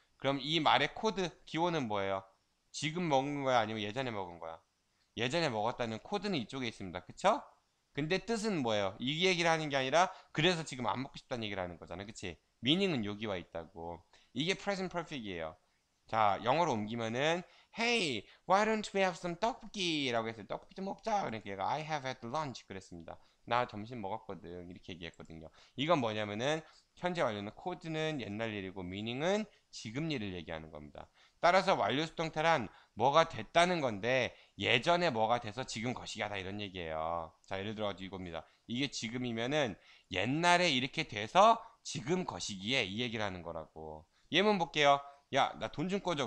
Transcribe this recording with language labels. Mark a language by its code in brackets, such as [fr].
[ko] 그럼 이 말의 코드, 기호는 뭐예요? 지금 먹은 거야? 아니면 예전에 먹은 거야? 예전에 먹었다는 코드는 이쪽에 있습니다. 그쵸? 근데 뜻은 뭐예요? 이 얘기를 하는 게 아니라 그래서 지금 안 먹고 싶다는 얘기를 하는 거잖아. 그치? 미닝은 여기와 있다고. 이게 present perfect이에요. 자, 영어로 옮기면은 [en] Hey, why don't we have some 떡볶이? [ko] 라고 했어요. 떡볶이 좀 먹자. 그러니까 얘가 [en] I have had lunch [ko] 그랬습니다. 나 점심 먹었거든. 이렇게 얘기했거든요. 이건 뭐냐면은 현재 완료는 코드는 옛날 일이고 미닝은 지금 일을 얘기하는 겁니다. 따라서 완료 수동태란 뭐가 됐다는 건데 예전에 뭐가 돼서 지금 거시기하다 이런 얘기예요. 자, 예를 들어 이겁니다. 이게 지금이면은 옛날에 이렇게 돼서 지금 거시기에 이 얘기를 하는 거라고. 예문 볼게요. 야, 나 돈 좀 꺼줘.